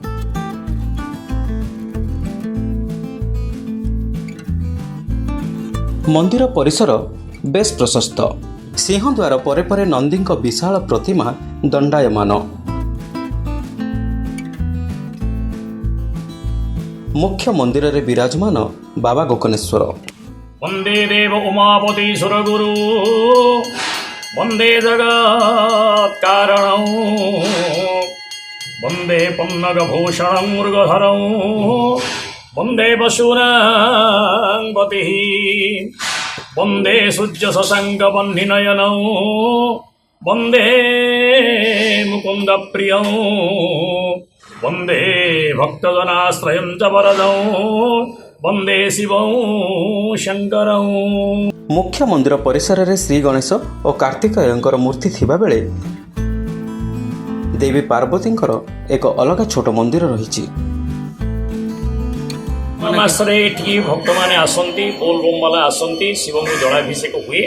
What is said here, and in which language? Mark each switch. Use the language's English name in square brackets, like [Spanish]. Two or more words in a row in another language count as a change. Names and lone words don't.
[Odia] ମନ୍ଦିର ପରିସର ବେଶ ପ୍ରଶସ୍ତ। ସିଂହଦ୍ୱାର ପରେ ପରେ ନନ୍ଦୀଙ୍କ ବିଶାଳ ପ୍ରତିମା ଦଣ୍ଡାୟମାନ। ମୁଖ୍ୟ ମନ୍ଦିରରେ ବିରାଜମାନ ବାବା ଗୋକର୍ଣ୍ଣେଶ୍ୱର। [Sanskrit] वंदे देव उमापति सुरगुरु वंदे जगत्कारणं वंदे पन्नगभूषणं मृगधरं वंदे पशूनां पतिः वंदे सूर्यशशाङ्कवह्निनयनं वंदे मुकुन्दप्रियं वंदे भक्तजनाश्रयं च वरदं वंदे शिवं शंकरं। [Odia] ମୁଖ୍ୟ ମନ୍ଦିର ପରିସରରେ ଶ୍ରୀ ଗଣେଶ ଓ କାର୍ତ୍ତିକେୟଙ୍କର ମୂର୍ତ୍ତି ଥିବାବେଳେ ଦେବୀ ପାର୍ବତୀଙ୍କର ଏକ ଅଲଗା ଛୋଟ ମନ୍ଦିର ରହିଛି। ମାସରେ ଏଠି ଭକ୍ତମାନେ ଆସନ୍ତି, ବୋଲବମବାଲା ଆସନ୍ତି, ଶିବଙ୍କୁ ଜଳାଭିଷେକ ହୁଏ।